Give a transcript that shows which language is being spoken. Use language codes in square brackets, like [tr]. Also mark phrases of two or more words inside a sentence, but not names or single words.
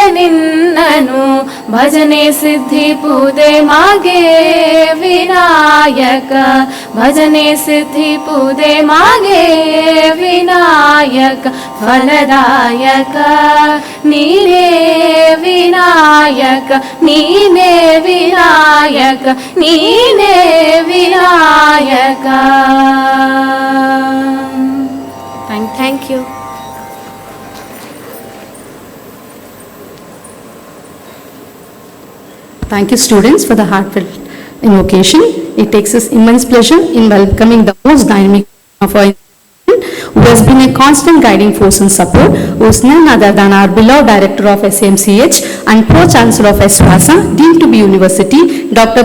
[kn] ನಿನ್ನನು ಭಜನೆ ಸಿದ್ಧಿಪುದೆ ಮಗೆ ವಿನಾಯಕ ಭಜನೆ ಸಿದ್ಧಿಪುದೆ ಮಗೆ ವಿನಾಯಕ ಫಲದಾಯಕ ನೀನೇ ವಿನಾಯಕ ನೀನೇ ವಿನಾಯಕ ನೀನೇ ವಿನಾಯಕ [en] Thank you. Thank you, students, for the heartfelt invocation. It takes us immense pleasure in welcoming the most dynamic of our institution, who has been a constant guiding force and support, who is none other than our beloved Director of SMCH and Pro-Chancellor of SWASA, Dean to be University, Dr.